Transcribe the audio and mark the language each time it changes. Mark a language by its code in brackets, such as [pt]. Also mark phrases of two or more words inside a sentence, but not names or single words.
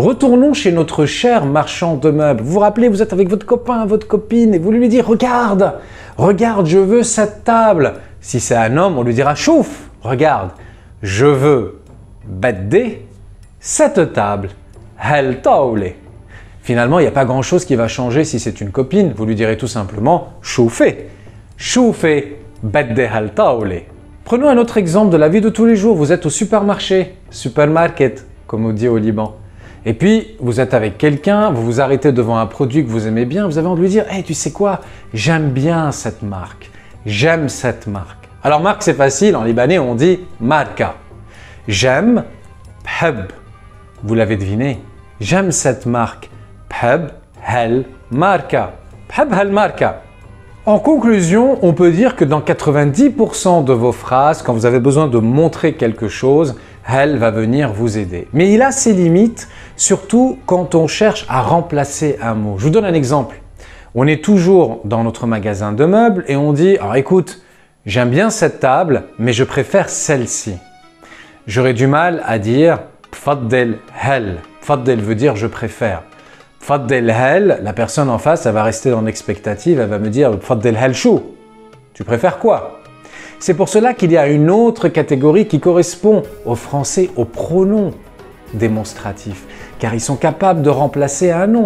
[fr] Retournons chez notre cher marchand de meubles. Vous vous rappelez, vous êtes avec votre copain, votre copine et vous lui dites « Regarde, regarde, je veux cette table ». Si c'est un homme, on lui dira « Chouf ». Regarde, je veux badder cette table, [ar] هال طاولة. [fr] Finalement, il n'y a pas grand-chose qui va changer si c'est une copine. Vous lui direz tout simplement [ar] شوفي، شوفي، بدّي هال طاولة. [fr] Prenons un autre exemple de la vie de tous les jours. Vous êtes au supermarché, supermarket, comme on dit au Liban. Et puis, vous êtes avec quelqu'un, vous vous arrêtez devant un produit que vous aimez bien, vous avez envie de lui dire « Hey, tu sais quoi? J'aime bien cette marque, j'aime cette marque. » Alors marque c'est facile, en libanais on dit marka. J'aime, bheb. Vous l'avez deviné, j'aime cette marque. [ar] بحب، هال، ماركة. بحب، هال، ماركة. [fr] En conclusion, on peut dire que dans 90% de vos phrases, quand vous avez besoin de montrer quelque chose, hel va venir vous aider. Mais il a ses limites, surtout quand on cherche à remplacer un mot. Je vous donne un exemple. On est toujours dans notre magasin de meubles et on dit, alors écoute, j'aime bien cette table, mais je préfère celle-ci. J'aurais du mal à dire [ar] بفضّل هال. [fr] Pfaddel veut dire je préfère. [ar] بفضّل هال, [fr] la personne en face, elle va rester dans l'expectative, elle va me dire [ar] بفضّل هال شو. [fr] Tu préfères quoi? C'est pour cela qu'il y a une autre catégorie qui correspond aux Français aux pronoms démonstratifs, car ils sont capables de remplacer un nom.